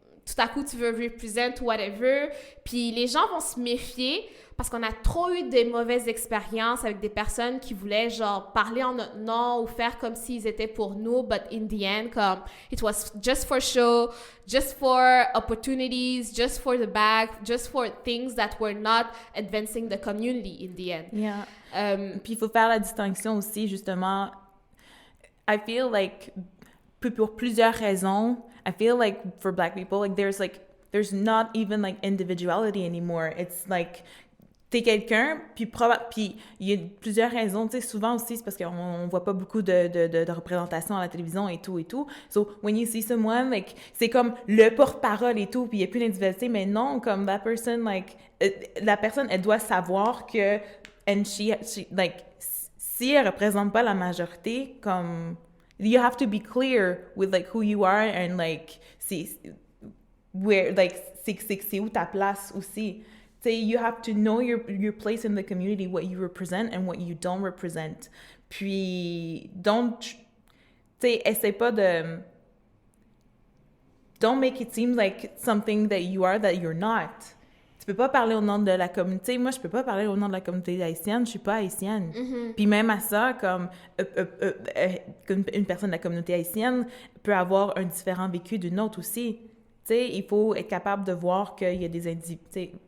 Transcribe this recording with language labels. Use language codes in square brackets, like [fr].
[fr] tout à coup, tu veux represent whatever, puis les gens vont se méfier, parce qu'on a trop eu des mauvaises expériences avec des personnes qui voulaient, genre, parler en notre nom ou faire comme s'ils étaient pour nous, [en] but in the end, comme, it was just for show, just for opportunities, just for the bag, just for things that were not advancing the community in the end. Yeah. [fr] Puis il faut faire la distinction aussi, justement. [en] I feel like, [fr] pour plusieurs raisons, [en] I feel like for Black people, like, there's not even, like, individuality anymore. It's like... [fr] T'es quelqu'un, puis il y a plusieurs raisons, tu sais, souvent aussi, c'est parce qu'on voit pas beaucoup de représentations à la télévision et tout. [en] So, when you see someone, like, [fr] c'est comme le porte-parole et tout, puis il y a plus d'individualité, mais non, comme that person, like, la personne, elle doit savoir que, and she like, si elle représente pas la majorité, comme, [en] you have to be clear with, like, who you are, [fr] and, like, c'est où ta place aussi. [en] You have to know your place in the community, what you represent and what you don't represent. [fr] Puis, essaie pas de... [en] Don't make it seem like something that you are that you're not. [fr] Tu peux pas parler au nom de la communauté. Moi, je peux pas parler au nom de la communauté haïtienne. Je suis pas haïtienne. Mm-hmm. Puis même à ça, comme une personne de la communauté haïtienne peut avoir un différent vécu d'une autre aussi. Il faut être capable de voir qu'il y a des individus...